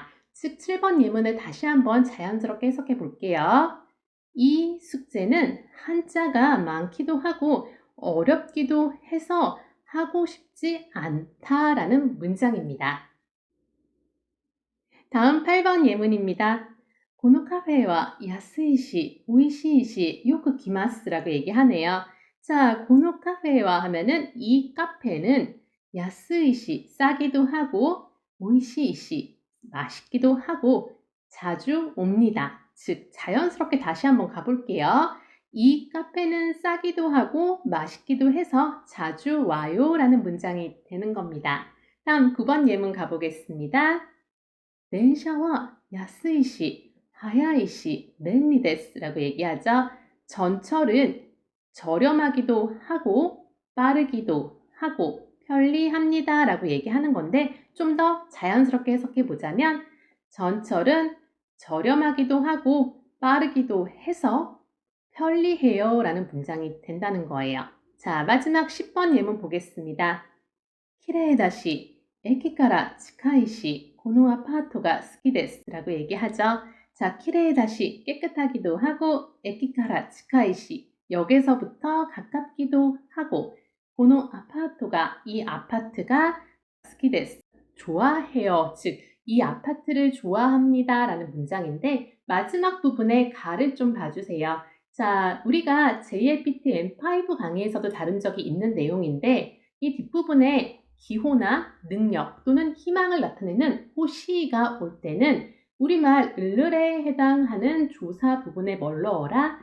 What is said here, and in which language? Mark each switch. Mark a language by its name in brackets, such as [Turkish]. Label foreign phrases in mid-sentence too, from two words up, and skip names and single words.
[Korean] 즉 7번 예문을 다시 한번 자연스럽게 해석해 볼게요. 이 숙제는 한자가 많기도 하고 어렵기도 해서 하고 싶지 않다라는 문장입니다. 다음 8번 예문입니다. [Japanese] このカフェは安いし美味しいしよく来ます [Korean] 라고 얘기하네요. 자, [Japanese] このカフェ [Korean] 와 하면은 이 카페는 安いし 싸기도 하고 美味しいし 맛있기도 하고 자주 옵니다. 즉 자연스럽게 다시 한번 가볼게요. 이 카페는 싸기도 하고 맛있기도 해서 자주 와요 라는 문장이 되는 겁니다. 다음 9번 예문 가보겠습니다. [Japanese] 電車は安いし早いし便利です [Korean] 라고 얘기하죠. 전철은 저렴하기도 하고 빠르기도 하고 편리합니다 라고 얘기하는 건데 좀 더 자연스럽게 해석해 보자면 전철은 저렴하기도 하고 빠르기도 해서 편리해요 라는 문장이 된다는 거예요. 자, 마지막 10번 예문 보겠습니다. [Japanese] 綺麗だし 駅から近いしこのアパートが好きです [Korean] 라고 얘기하죠. 자, 綺麗だし 깨끗하기도 하고 [Japanese] 駅から近いし [Korean] 역에서부터 가깝기도 하고 この 아파트가 이 아파트가 [Japanese] 好きです [Korean] 좋아해요. 즉 이 아파트를 좋아합니다 라는 문장인데 마지막 부분에 가를 좀 봐주세요. 자, 우리가 JLPT N5 강의에서도 다룬 적이 있는 내용인데 이 뒷부분에 기호나 능력 또는 희망을 나타내는 호시가 올 때는 우리말 을을에 해당하는 조사 부분에 뭘 넣어라?